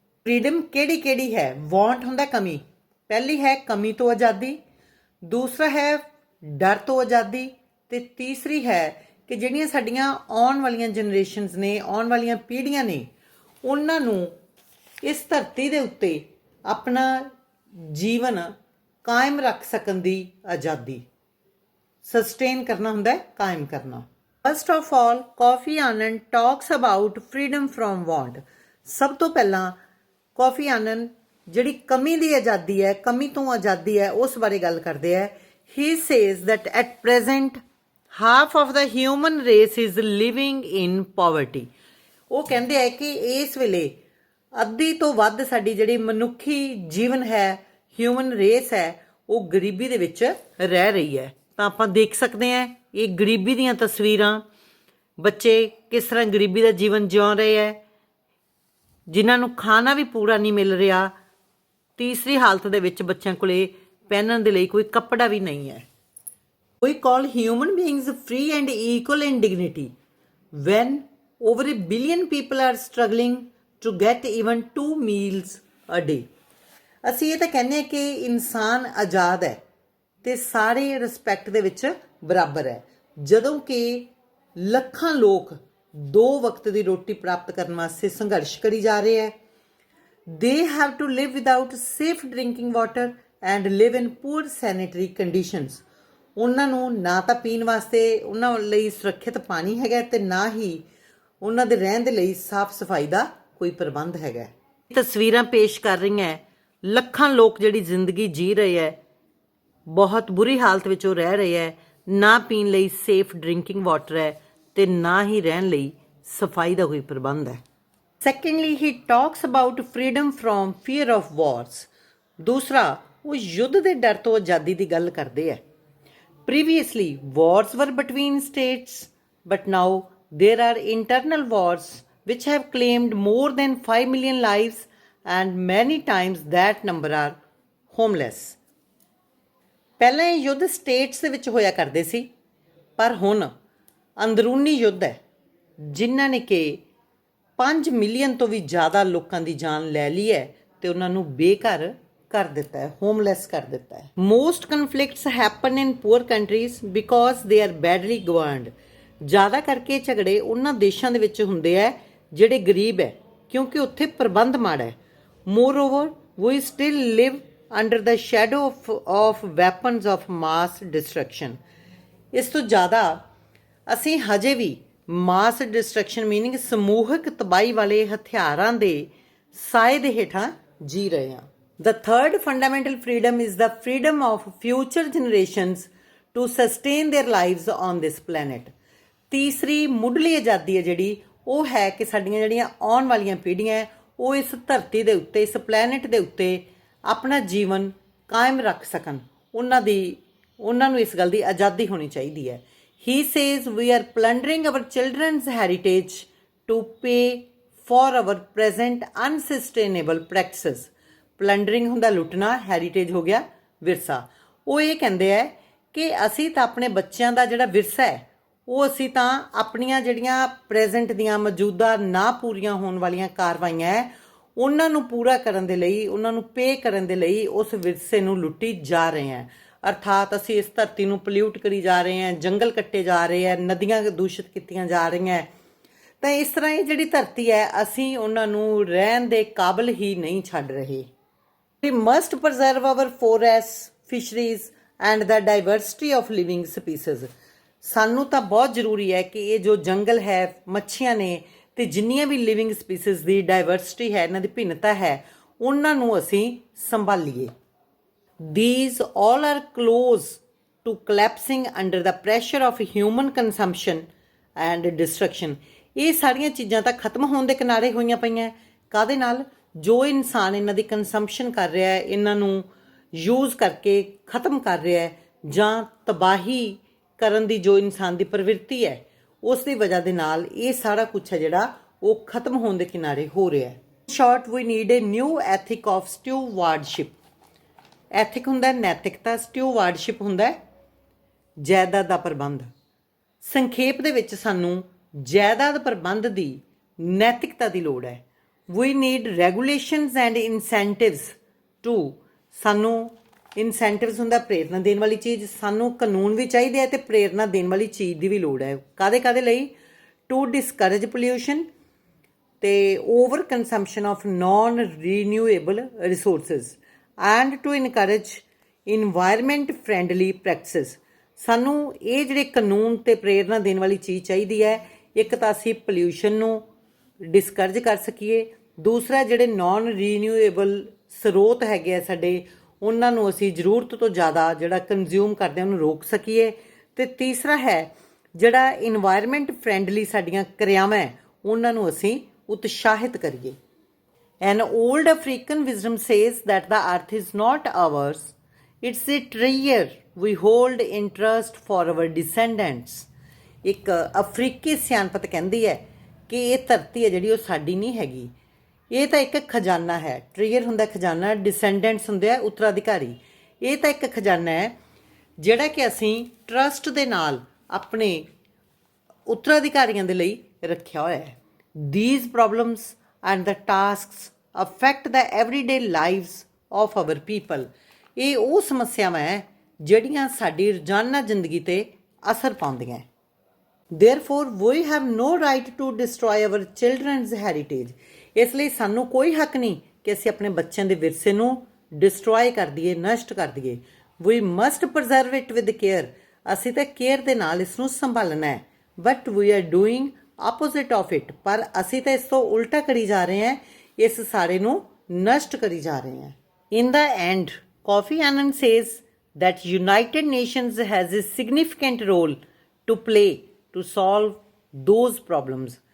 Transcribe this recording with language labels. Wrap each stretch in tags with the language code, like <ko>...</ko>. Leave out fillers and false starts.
<pa>Freedom ਕਿਹੜੀ ਕਿਹੜੀ ਹੈ? ਵਾਂਟ ਹੁੰਦਾ ਕਮੀ, ਪਹਿਲੀ ਹੈ ਕਮੀ ਤੋਂ ਆਜ਼ਾਦੀ, ਦੂਸਰਾ ਹੈ ਡਰ ਤੋਂ ਆਜ਼ਾਦੀ, ਤੇ ਤੀਸਰੀ ਹੈ ਕਿ ਜਿਹੜੀਆਂ ਸਾਡੀਆਂ ਆਉਣ ਵਾਲੀਆਂ ਜਨਰੇਸ਼ਨਸ ਨੇ, ਆਉਣ ਵਾਲੀਆਂ ਪੀੜ੍ਹੀਆਂ ਨੇ, ਉਹਨਾਂ ਨੂੰ ਇਸ ਧਰਤੀ ਦੇ ਉੱਤੇ ਆਪਣਾ ਜੀਵਨ ਕਾਇਮ ਰੱਖ ਸਕਣ ਦੀ ਆਜ਼ਾਦੀ। ਸਸਟੇਨ ਕਰਨਾ ਹੁੰਦਾ ਹੈ ਕਾਇਮ ਕਰਨਾ।</pa> <en>First of all, Kofi Annan talks about freedom from want.</en> <pa>ਸਭ ਤੋਂ ਪਹਿਲਾਂ ਕਾਫੀ ਆਨਨ ਜਿਹੜੀ ਕਮੀ ਦੀ ਆਜ਼ਾਦੀ ਹੈ, ਕਮੀ ਤੋਂ ਆਜ਼ਾਦੀ ਹੈ, ਉਸ ਬਾਰੇ ਗੱਲ ਕਰਦੇ ਹੈ.</pa> <en>He says that at present half of the human race is living in poverty.</en> <pa>ਉਹ ਕਹਿੰਦੇ ਹੈ ਕਿ ਇਸ ਵੇਲੇ ਅੱਧੀ ਤੋਂ ਵੱਧ ਸਾਡੀ ਜਿਹੜੀ ਮਨੁੱਖੀ ਜੀਵਨ ਹੈ, ਹਿਊਮਨ ਰੇਸ ਹੈ, ਉਹ ਗਰੀਬੀ ਦੇ ਵਿੱਚ ਰਹਿ ਰਹੀ ਹੈ. ਤਾਂ ਆਪਾਂ ਦੇਖ ਸਕਦੇ ਹਾਂ ਇਹ ਗਰੀਬੀ ਦੀਆਂ ਤਸਵੀਰਾਂ, ਬੱਚੇ ਕਿਸ ਤਰ੍ਹਾਂ ਗਰੀਬੀ ਦਾ ਜੀਵਨ ਜਿਉ ਰਹੇ ਹੈ, ਜਿਨ੍ਹਾਂ ਨੂੰ ਖਾਣਾ ਵੀ ਪੂਰਾ ਨਹੀਂ ਮਿਲ ਰਿਹਾ. ਤੀਸਰੀ ਹਾਲਤ ਦੇ ਵਿੱਚ ਬੱਚਿਆਂ ਕੋਲੇ ਪਹਿਨਣ ਦੇ ਲਈ ਕੋਈ ਕੱਪੜਾ ਵੀ ਨਹੀਂ ਹੈ.</pa> <en>We call human beings free and equal in dignity when over a billion people are struggling to get even 2 meals a day.</en> <pa>ਅਸੀਂ ਇਹ ਤਾਂ ਕਹਿੰਦੇ ਹਾਂ ਕਿ ਇਨਸਾਨ ਆਜ਼ਾਦ ਹੈ ਤੇ ਸਾਰੇ ਰਿਸਪੈਕਟ ਦੇ ਵਿੱਚ ਬਰਾਬਰ ਹੈ, ਜਦੋਂ ਕਿ ਲੱਖਾਂ ਲੋਕ 2 ਵਕਤ ਦੀ ਰੋਟੀ ਪ੍ਰਾਪਤ ਕਰਨ ਵਾਸਤੇ ਸੰਘਰਸ਼ ਕਰੀ ਜਾ ਰਹੇ ਹੈ.</pa> <en>They have to live without safe drinking water and live in poor sanitary conditions.</en> <pa>ਉਹਨਾਂ ਨੂੰ ਨਾ ਤਾਂ ਪੀਣ ਵਾਸਤੇ ਉਹਨਾਂ ਲਈ ਸੁਰੱਖਿਅਤ ਪਾਣੀ ਹੈਗਾ ਤੇ ਨਾ ਹੀ ਉਹਨਾਂ ਦੇ ਰਹਿਣ ਦੇ ਲਈ ਸਾਫ਼ ਸਫਾਈ ਦਾ ਕੋਈ ਪ੍ਰਬੰਧ ਹੈਗਾ. ਤਸਵੀਰਾਂ ਪੇਸ਼ ਕਰ ਰਹੀਆਂ ਲੱਖਾਂ ਲੋਕ ਜਿਹੜੀ ਜ਼ਿੰਦਗੀ ਜੀ ਰਹੇ ਹੈ, ਬਹੁਤ ਬੁਰੀ ਹਾਲਤ ਵਿੱਚ ਉਹ ਰਹਿ ਰਹੇ ਹੈ. ਨਾ ਪੀਣ ਲਈ ਸੇਫ ਡਰਿੰਕਿੰਗ ਵਾਟਰ ਹੈ ਤੇ ਨਾ ਹੀ ਰਹਿਣ ਲਈ ਸਫਾਈ ਦਾ ਕੋਈ ਪ੍ਰਬੰਧ ਹੈ.</pa> <en>Secondly he talks about freedom from fear of wars.</en> <pa>ਦੂਸਰਾ, ਉਹ ਯੁੱਧ ਦੇ ਡਰ ਤੋਂ ਆਜ਼ਾਦੀ ਦੀ ਗੱਲ ਕਰਦੇ ਹੈ.</pa> <en>Previously, wars were between states, but now there are internal wars which have claimed more than 5 million lives, and many times that number are homeless.</en> <pa>ਪਹਿਲਾਂ ਇਹ ਯੁੱਧ ਸਟੇਟਸ ਦੇ ਵਿੱਚ ਹੋਇਆ ਕਰਦੇ ਸੀ, ਪਰ ਹੁਣ ਅੰਦਰੂਨੀ ਯੁੱਧ ਹੈ ਜਿਨ੍ਹਾਂ ਨੇ ਕਿ 5 ਮਿਲੀਅਨ ਤੋਂ ਵੀ ਜ਼ਿਆਦਾ ਲੋਕਾਂ ਦੀ ਜਾਨ ਲੈ ਲਈ ਹੈ ਤੇ ਉਹਨਾਂ ਨੂੰ ਬੇਘਰ ਕਰ ਦਿੱਤਾ ਹੈ, ਹੋਮਲੈਸ ਕਰ ਦਿੱਤਾ ਹੈ.</pa> <en>Most conflicts happen in poor countries because they are badly governed.</en> <pa>ਜ਼ਿਆਦਾ ਕਰਕੇ ਝਗੜੇ ਉਹਨਾਂ ਦੇਸ਼ਾਂ ਦੇ ਵਿੱਚ ਹੁੰਦੇ ਹੈ ਜਿਹੜੇ ਗਰੀਬ ਹੈ, ਕਿਉਂਕਿ ਉੱਥੇ ਪ੍ਰਬੰਧ ਮਾੜਾ ਹੈ.</pa> <en>Moreover we still live under the shadow of weapons of mass destruction.</en> <pa>ਇਸ ਤੋਂ ਜ਼ਿਆਦਾ ਅਸੀਂ ਹਜੇ ਵੀ ਮਾਸ ਡਿਸਟਰਕਸ਼ਨ ਮੀਨਿੰਗ ਸਮੂਹਕ ਤਬਾਹੀ ਵਾਲੇ ਹਥਿਆਰਾਂ ਦੇ ਸਾਏ ਦੇ ਹੇਠਾਂ ਜੀ ਰਹੇ ਹਾਂ.</pa> <en>The third fundamental freedom is the freedom of future generations to sustain their lives on this planet.</en> <pa>ਤੀਸਰੀ ਮੁੱਢਲੀ ਆਜ਼ਾਦੀ ਹੈ ਜਿਹੜੀ, ਉਹ ਹੈ ਕਿ ਸਾਡੀਆਂ ਜਿਹੜੀਆਂ ਆਉਣ ਵਾਲੀਆਂ ਪੀੜ੍ਹੀਆਂ ਹੈ ਉਹ ਇਸ ਧਰਤੀ ਦੇ ਉੱਤੇ, ਇਸ ਪਲੈਨਟ ਦੇ ਉੱਤੇ ਆਪਣਾ ਜੀਵਨ ਕਾਇਮ ਰੱਖ ਸਕਣ. ਉਹਨਾਂ ਨੂੰ ਇਸ ਗੱਲ ਦੀ ਆਜ਼ਾਦੀ ਹੋਣੀ ਚਾਹੀਦੀ ਹੈ.</pa> <en>He says we are plundering our children's heritage to pay for our present unsustainable practices.</en> <pa>ਪਲੰਡਰਿੰਗ ਹੁੰਦਾ ਲੁੱਟਣਾ, ਹੈਰੀਟੇਜ ਹੋ ਗਿਆ ਵਿਰਸਾ. ਉਹ ਇਹ ਕਹਿੰਦੇ ਹੈ ਕਿ ਅਸੀਂ ਤਾਂ ਆਪਣੇ ਬੱਚਿਆਂ ਦਾ ਜਿਹੜਾ ਵਿਰਸਾ ਹੈ ਉਹ ਅਸੀਂ ਤਾਂ ਆਪਣੀਆਂ ਜਿਹੜੀਆਂ ਪ੍ਰੈਜ਼ੈਂਟ ਦੀਆਂ ਮੌਜੂਦਾ ਨਾ ਪੂਰੀਆਂ ਹੋਣ ਵਾਲੀਆਂ ਕਾਰਵਾਈਆਂ ਹੈ ਉਹਨਾਂ ਨੂੰ ਪੂਰਾ ਕਰਨ ਦੇ ਲਈ, ਉਹਨਾਂ ਨੂੰ ਪੇ ਕਰਨ ਦੇ ਲਈ ਉਸ ਵਿਰਸੇ ਨੂੰ ਲੁੱਟੀ ਜਾ ਰਹੇ ਹਾਂ. ਅਰਥਾਤ ਅਸੀਂ ਇਸ ਧਰਤੀ ਨੂੰ ਪੋਲਿਊਟ ਕਰੀ ਜਾ ਰਹੇ ਹਾਂ, ਜੰਗਲ ਕੱਟੇ ਜਾ ਰਹੇ ਹੈ, ਨਦੀਆਂ ਦੂਸ਼ਿਤ ਕੀਤੀਆਂ ਜਾ ਰਹੀਆਂ. ਤਾਂ ਇਸ ਤਰ੍ਹਾਂ ਇਹ ਜਿਹੜੀ ਧਰਤੀ ਹੈ ਅਸੀਂ ਉਹਨਾਂ ਨੂੰ ਰਹਿਣ ਦੇ ਕਾਬਲ ਹੀ ਨਹੀਂ ਛੱਡ ਰਹੇ.</pa> <en>We must preserve our forests, fisheries and the diversity of living species.</en> <pa>ਸਾਨੂੰ ਤਾਂ ਬਹੁਤ ਜ਼ਰੂਰੀ ਹੈ ਕਿ ਇਹ ਜੋ ਜੰਗਲ ਹੈ, ਮੱਛੀਆਂ ਨੇ ਤੇ ਜਿੰਨੀਆਂ ਵੀ ਲਿਵਿੰਗ ਸਪੀਸੀਜ਼ ਦੀ ਡਾਇਵਰਸਿਟੀ ਹੈ, ਇਹਨਾਂ ਦੀ ਭਿੰਨਤਾ ਹੈ, ਉਹਨਾਂ ਨੂੰ ਅਸੀਂ ਸੰਭਾਲੀਏ.</pa> <en>These all are close to collapsing under the pressure of human consumption and destruction.</en> <pa>ਇਹ ਸਾਰੀਆਂ ਚੀਜ਼ਾਂ ਤਾਂ ਖਤਮ ਹੋਣ ਦੇ ਕਿਨਾਰੇ ਹੋਈਆਂ ਪਈਆਂ. ਕਾਹਦੇ ਨਾਲ? ਜੋ ਇਨਸਾਨ ਇਹਨਾਂ ਦੀ ਕੰਜ਼ੰਪਸ਼ਨ ਕਰ ਰਿਹਾ ਹੈ, ਇਹਨਾਂ ਨੂੰ ਯੂਜ਼ ਕਰਕੇ ਖਤਮ ਕਰ ਰਿਹਾ ਹੈ, ਜਾਂ ਤਬਾਹੀ ਕਰਨ ਦੀ ਜੋ ਇਨਸਾਨ ਦੀ ਪ੍ਰਵਿਰਤੀ ਹੈ ਉਸ ਦੀ ਵਜ੍ਹਾ ਦੇ ਨਾਲ ਇਹ ਸਾਰਾ ਕੁਝ ਹੈ ਜਿਹੜਾ ਉਹ ਖਤਮ ਹੋਣ ਦੇ ਕਿਨਾਰੇ ਹੋ ਰਿਹਾ ਹੈ.</pa> <en>Short we need a new ethic of stewardship.</en> <pa>Ethic ਹੁੰਦਾ ਨੈਤਿਕਤਾ, ਸਟਿਊਵਾਰਡਸ਼ਿਪ ਹੁੰਦਾ ਜਾਇਦਾਦ ਦਾ ਪ੍ਰਬੰਧ. ਸੰਖੇਪ ਦੇ ਵਿੱਚ ਸਾਨੂੰ ਜਾਇਦਾਦ ਪ੍ਰਬੰਧ ਦੀ ਨੈਤਿਕਤਾ ਦੀ ਲੋੜ ਹੈ.</pa> <en>We need regulations and incentives to.</en> <pa>ਸਾਨੂੰ ਇਨਸੈਂਟਿਵਸ ਹੁੰਦਾ ਪ੍ਰੇਰਨਾ ਦੇਣ ਵਾਲੀ ਚੀਜ਼, ਸਾਨੂੰ ਕਾਨੂੰਨ ਵੀ ਚਾਹੀਦੇ ਹੈ ਤੇ ਪ੍ਰੇਰਨਾ ਦੇਣ ਵਾਲੀ ਚੀਜ਼ ਦੀ ਵੀ ਲੋੜ ਹੈ. ਕਾਹਦੇ ਲਈ?</pa> <en>To discourage pollution ਤੇ over consumption of non renewable resources and to encourage environment friendly practices.</en> <pa>ਸਾਨੂੰ ਇਹ ਜਿਹੜੇ ਕਾਨੂੰਨ ਤੇ ਪ੍ਰੇਰਨਾ ਦੇਣ ਵਾਲੀ ਚੀਜ਼ ਚਾਹੀਦੀ ਹੈ। ਇੱਕ ਤਾਂ ਅਸੀਂ ਪੋਲਿਊਸ਼ਨ ਨੂੰ ਡਿਸਕਰਜ ਕਰ ਸਕੀਏ, ਦੂਸਰਾ ਜਿਹੜੇ ਨਾਨ ਰੀਨਿਊਏਬਲ ਸਰੋਤ ਹੈਗੇ ਆ ਸਾਡੇ, ਉਹਨਾਂ ਨੂੰ ਅਸੀਂ ਜ਼ਰੂਰਤ ਤੋਂ ਜ਼ਿਆਦਾ ਜਿਹੜਾ ਕੰਜ਼ਿਊਮ ਕਰਦੇ ਹਾਂ ਉਹਨੂੰ ਰੋਕ ਸਕੀਏ, ਤੇ ਤੀਸਰਾ ਹੈ ਜਿਹੜਾ ਇਨਵਾਇਰਮੈਂਟ ਫਰੈਂਡਲੀ ਸਾਡੀਆਂ ਕਿਰਿਆਵਾਂ ਹੈ ਉਹਨਾਂ ਨੂੰ ਅਸੀਂ ਉਤਸ਼ਾਹਿਤ ਕਰੀਏ।</pa> <en>An old African wisdom says that the earth is not ours, it's a treasure we hold in trust for our descendants.</en> <pa>ਇੱਕ ਅਫਰੀਕੀ ਸਿਆਣਪਤ ਕਹਿੰਦੀ ਹੈ ਕਿ ਇਹ ਧਰਤੀ ਹੈ ਜਿਹੜੀ ਉਹ ਸਾਡੀ ਨਹੀਂ ਹੈਗੀ, ਇਹ ਤਾਂ ਇੱਕ ਖਜ਼ਾਨਾ ਹੈ। ਟ੍ਰੀਅਰ ਹੁੰਦਾ ਖਜ਼ਾਨਾ, ਡਿਸੈਂਡੈਂਟਸ ਹੁੰਦੇ ਆ ਉੱਤਰਾਧਿਕਾਰੀ। ਇਹ ਤਾਂ ਇੱਕ ਖਜ਼ਾਨਾ ਹੈ ਜਿਹੜਾ ਕਿ ਅਸੀਂ ਟਰਸਟ ਦੇ ਨਾਲ ਆਪਣੇ ਉੱਤਰਾਧਿਕਾਰੀਆਂ ਦੇ ਲਈ ਰੱਖਿਆ ਹੋਇਆ ਹੈ।</pa> <en>These problems and the tasks affect the everyday lives of our people.</en> <pa>ਇਹ ਉਹ ਸਮੱਸਿਆਵਾਂ ਹੈ ਜਿਹੜੀਆਂ ਸਾਡੀ ਰੋਜ਼ਾਨਾ ਜ਼ਿੰਦਗੀ ਤੇ ਅਸਰ ਪਾਉਂਦੀਆਂ।</pa> <en>Therefore, we have no right to destroy our children's heritage.</en> <pa>ਇਸ ਲਈ ਸਾਨੂੰ ਕੋਈ ਹੱਕ ਨਹੀਂ ਕਿ ਅਸੀਂ ਆਪਣੇ ਬੱਚਿਆਂ ਦੇ ਵਿਰਸੇ ਨੂੰ ਡਿਸਟਰੋਏ ਕਰ ਦਈਏ, ਨਸ਼ਟ ਕਰ ਦਈਏ।</pa> <en>We must preserve it with care.</en> <pa>ਅਸੀਂ ਤਾਂ ਕੇਅਰ ਦੇ ਨਾਲ ਇਸ ਨੂੰ ਸੰਭਾਲਣਾ ਹੈ।</pa> <en>But we are doing opposite of it.</en> <pa>ਪਰ ਅਸੀਂ ਤਾਂ ਇਸ ਤੋਂ ਉਲਟਾ ਕਰੀ ਜਾ ਰਹੇ ਹਾਂ, ਇਸ ਸਾਰੇ ਨੂੰ ਨਸ਼ਟ ਕਰੀ ਜਾ ਰਹੇ ਹਾਂ।</pa> <en>In the end, Kofi Annan says that United Nations has a significant role to play to solve those problems.</en>